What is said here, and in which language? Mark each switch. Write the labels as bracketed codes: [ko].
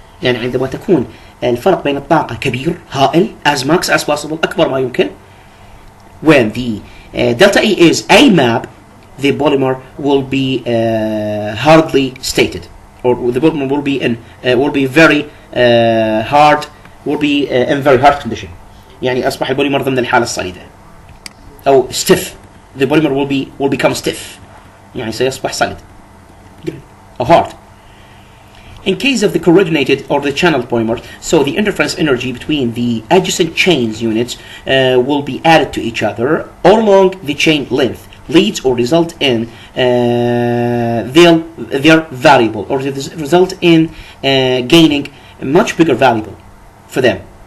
[ar] يعني عندما تكون الفرق بين الطاقة كبير هائل, [en] as max as possible, [ar] أكبر ما يمكن, [en] when the delta E is AMAB, the polymer will be hardly stated, or the polymer will be in very hard, will be in very hard condition. [ar] يعني أصبح البوليمر ضمن الحالة الصليدة أو stiff. [en] The polymer will become stiff, [ar] يعني سيصبح صلد [en] or hard. In case of the coordinated or the channeled polymers, so the interference energy between the adjacent chains units will be added to each other all along the chain length, leads or result in their variable, or result in gaining a much bigger variable for them.